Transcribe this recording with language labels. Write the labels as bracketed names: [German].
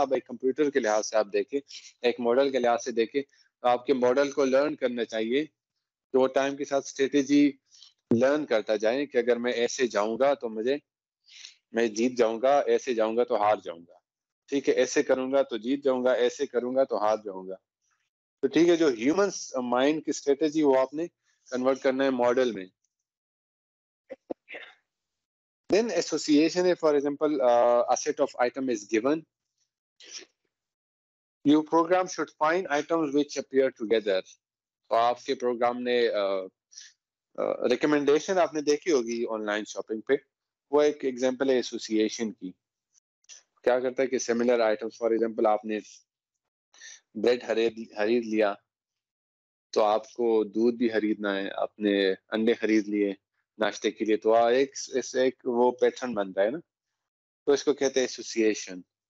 [Urdu] اب ایک کمپیوٹر کے لحاظ سے آپ دیکھیں, ایک ماڈل کے لحاظ سے دیکھیں, تو آپ کے ماڈل کو لرن کرنا چاہیے تو وہ ٹائم کے ساتھ اسٹریٹجی لرن کرتا جائیں کہ اگر میں ایسے جاؤں گا تو میں جیت جاؤں گا, ایسے جاؤں گا تو ہار جاؤں گا. ٹھیک ہے, ایسے کروں گا تو جیت جاؤں گا, ایسے کروں گا تو ہار جاؤں گا. تو ٹھیک ہے, جو ہیومن مائنڈ کی اسٹریٹجی وہ آپ نے کنورٹ کرنا ہے ماڈل میں. [English] Then association, for example, a set of item is given. Your program should find items which appear together. [Urdu] تو آپ کے پروگرام نے ریکمنڈیشن آپ نے دیکھی ہوگی آن لائن شاپنگ پہ, وہ ایک ایگزامپل ہے ایسوسیشن کی. کیا کرتا ہے کہ سملر آئٹمس, فار ایگزامپل آپ نے بریڈ خرید لیا تو آپ کو دودھ بھی خریدنا ہے, آپ نے انڈے خرید لیے ناشتے کے لیے, تو ایک وہ پیٹرن بن رہا ہے نا, تو اس کو کہتے ہیں ایسوسیشن.